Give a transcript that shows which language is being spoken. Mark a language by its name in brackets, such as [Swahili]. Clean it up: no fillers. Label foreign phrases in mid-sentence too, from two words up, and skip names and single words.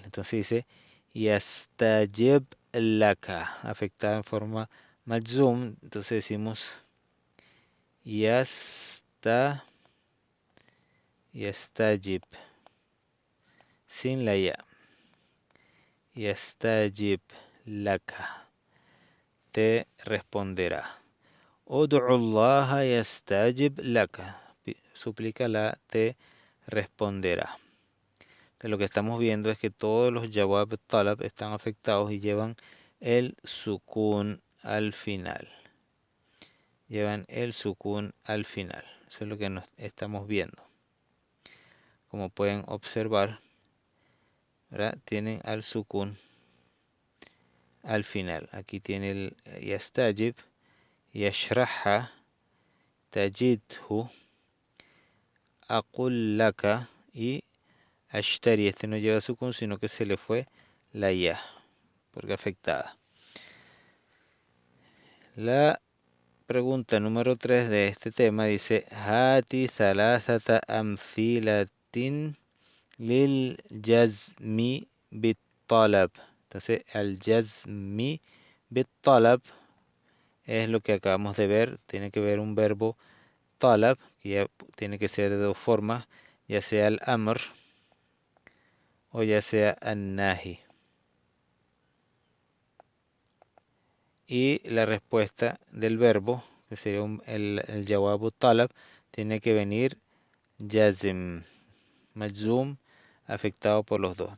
[Spanish] Entonces dice [Arabic] يستجب لك, [Spanish] afectada en forma majzum. Entonces decimos yastajib sin la ya. [Arabic] يستجب لك, [Spanish] te responderá. [Arabic] ادعُ الله يستجب لك. [Spanish] Suplícala, te responderá. De lo que estamos viendo es que todos los [Arabic] جواب طلب [Spanish] están afectados y llevan el sukun al final. Llevan el sukun al final. Eso es lo que nos estamos viendo. Como pueden observar, ¿verdad? Tienen al sukun al final. Aquí tiene el [Arabic] يستجب، يشرحها، تتخذ، أقل لك [Spanish] y ashtari. Este no lleva sukun, sino que se le fue la ya, porque afectada. La pregunta número 3 de este tema dice: [Arabic] هات ثلاثة أمثلة للجزم بالطلب. [Spanish] Entonces, [Arabic] الجزم بالطلب [Spanish] es lo que acabamos de ver. Tiene que ver un verbo talab, que ya tiene que ser de dos formas, ya sea el amr o ya sea [Arabic] النهي. [Spanish] Y la respuesta del verbo, que sería el [Arabic] جواب طلب, [Spanish] tiene que venir [Arabic] جزم، مجزوم, [Spanish] afectado por los dos.